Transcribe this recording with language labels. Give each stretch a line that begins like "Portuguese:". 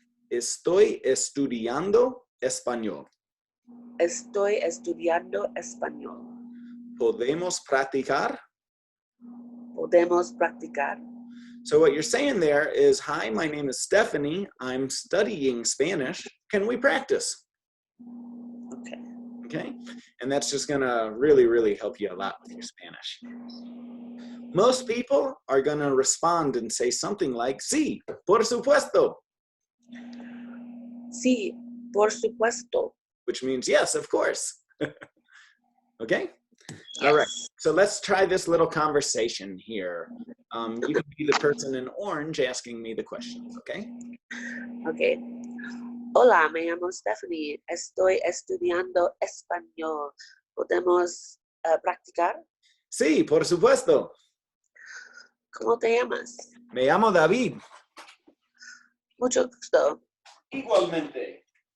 Spanish: Estoy estudiando español. Estoy estudiando español. ¿Podemos practicar? Podemos practicar.
English: So what you're saying there is, hi, my name is Stefani. I'm studying Spanish. Can we practice? Okay. Okay? And that's just going to really, really help you a lot with your Spanish. Most people are going to respond and say something like, sí, por supuesto.
Spanish: Sí, por supuesto.
English: Which means, yes, of course. Okay? Yes. All right. So let's try this little conversation here. You can be the person in orange asking me the questions, okay?
Spanish: Okay. Hola, me llamo Stefani. Estoy estudiando español. ¿Podemos practicar? Sí, por supuesto. ¿Cómo te llamas? Me llamo David. Mucho gusto. Igualmente.